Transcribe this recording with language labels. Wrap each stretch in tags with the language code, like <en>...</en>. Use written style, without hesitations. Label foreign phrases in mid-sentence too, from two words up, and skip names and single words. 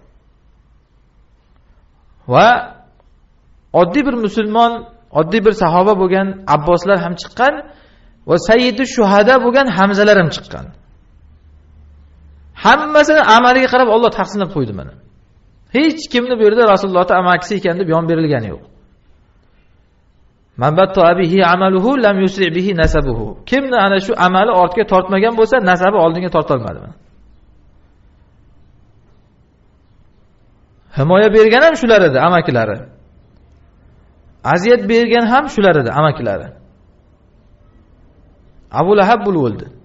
<uz>Va oddiy bir musulmon, oddiy bir sahoba bo'lgan Abboslar ham chiqqan va</uz> <ar>سيد الشهداء</ar> <uz>bo'lgan Hamzalar ham chiqqan. Hammasini amaliga qarab Alloh taqsimlab qo'ydi mana. Hech kimni bu yerda Rasulullohning amakisi ekan deb yon berilgani yo'q.</uz> <ar>من بطأ به عمله لم يسرع به نسبه.</ar> <uz>Kimni ana shu amali ortga tortmagan bo'lsa, nasabi oldinga tortolmadi. Himoya bergan ham shular edi, amakilari. Aziyat bergan ham shular edi, amakilari. Abu Lahab bo'lib o'ldi.</uz>